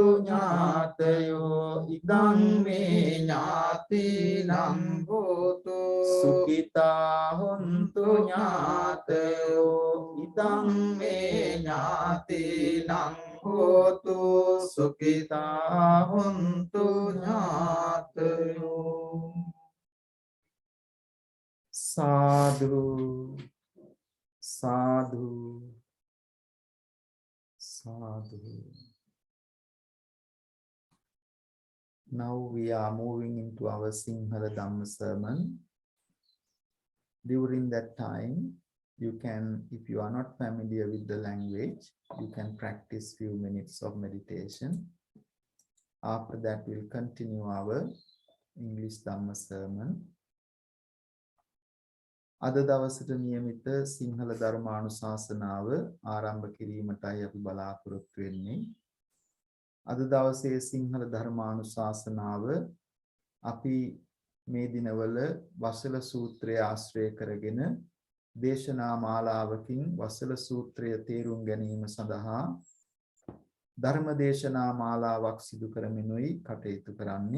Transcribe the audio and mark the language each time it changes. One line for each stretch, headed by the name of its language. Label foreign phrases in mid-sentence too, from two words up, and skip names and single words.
Pali: ඥාතයෝ ඉදං මේ ඥාතීනං හෝතු සුඛිතා හොන්තු ඥාතයෝ ඉදං මේ ඥාතීනං හෝතු සුඛිතා හොන්තු ඥාතයෝ sadhu sadhu sadhu.
English: Now we are moving into our Sinhala Dhamma sermon. During that time, you can, if you are not familiar with the language, you can practice few minutes of meditation. After that, we'll continue our English Dhamma sermon.
Sinhala: අද දවසට නියමිත සිංහල ධර්මානුශාසනාව ආරම්භ කිරීමටයි අපි බලාපොරොත්තු වෙන්නේ. අද දවසේ සිංහල ධර්මානුශාසනාව අපි මේ දිනවල වසල සූත්‍රය ආශ්‍රය කරගෙන දේශනා මාලාවකින් වසල සූත්‍රය තේරුම් ගැනීම සඳහා ධර්ම දේශනා මාලාවක් සිදු කරමිනුයි කටයුතු කරන්නේ.